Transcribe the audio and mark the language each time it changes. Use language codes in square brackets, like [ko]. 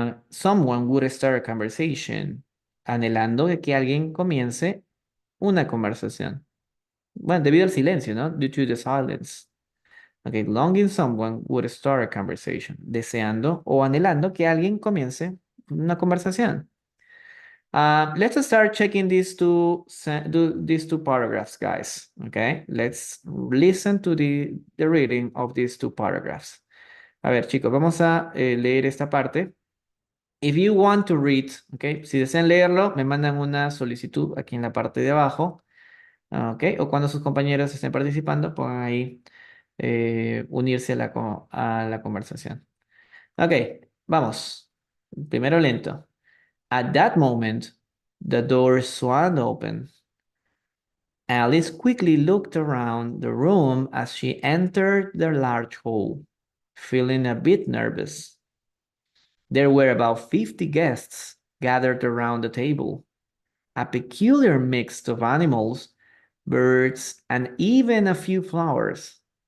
[en] Someone would start a conversation. [es] Anhelando de que alguien comience una conversación. Bueno, debido al silencio, ¿no? [en] Due to the silence. Okay, longing someone would start a conversation. [es] Deseando o anhelando que alguien comience una conversación. [en] Let's start checking these two paragraphs, guys. Okay, let's listen to the reading of these two paragraphs. [es] A ver, chicos, vamos a leer esta parte. [en] If you want to read, [es] okay, si desean leerlo, me mandan una solicitud aquí en la parte de abajo. Ok, o cuando sus compañeros estén participando, pongan ahí unirse a a la conversación. Ok, vamos. Primero lento. [en] At that moment, the door swung open. Alice quickly looked around the room as she entered the large hall, feeling a bit nervous. There were about 50 guests gathered around the table, a peculiar mix of animals, birds, and even a few flowers.